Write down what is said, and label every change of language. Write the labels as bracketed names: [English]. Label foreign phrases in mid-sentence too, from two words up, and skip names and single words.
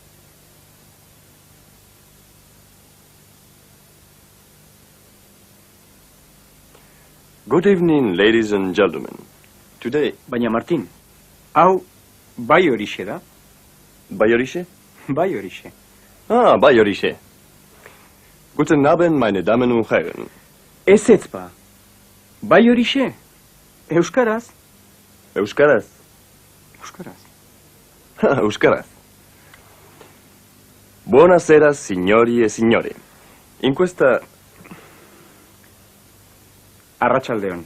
[English] Good evening, ladies and gentlemen. Today, [Basque] Baina Martin, hau bai horixe da? bai horixe? Bai horixe. Bai horixe. [German] Guten Abend, meine Damen und Herren. [Basque] Ez ba. Bai horixe? Euskaraz? Euskaraz. Euskaraz. Euskaraz. [Italian] Buonasera, signori e signore. In questa... [Basque] Arratsaldeon.